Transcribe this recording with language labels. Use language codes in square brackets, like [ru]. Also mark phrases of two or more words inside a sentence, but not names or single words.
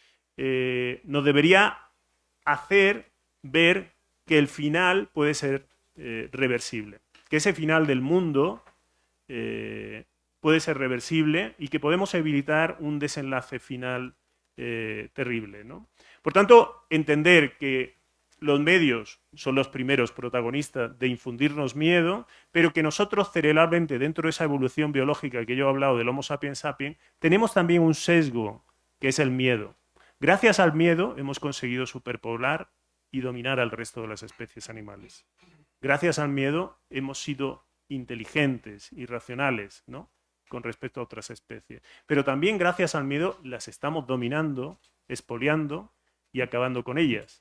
[es] nos debería hacer ver que el final puede ser reversible, que ese final del mundo puede ser reversible y que podemos evitar un desenlace final terrible, ¿no? Por tanto, entender que los medios son los primeros protagonistas de infundirnos miedo, pero que nosotros cerebralmente, dentro de esa evolución biológica que yo he hablado del Homo sapiens sapiens, tenemos también un sesgo, que es el miedo. Gracias al miedo hemos conseguido superpoblar y dominar al resto de las especies animales. Gracias al miedo hemos sido inteligentes y racionales, ¿no? Con respecto a otras especies. Pero también gracias al miedo las estamos dominando, expoliando y acabando con ellas.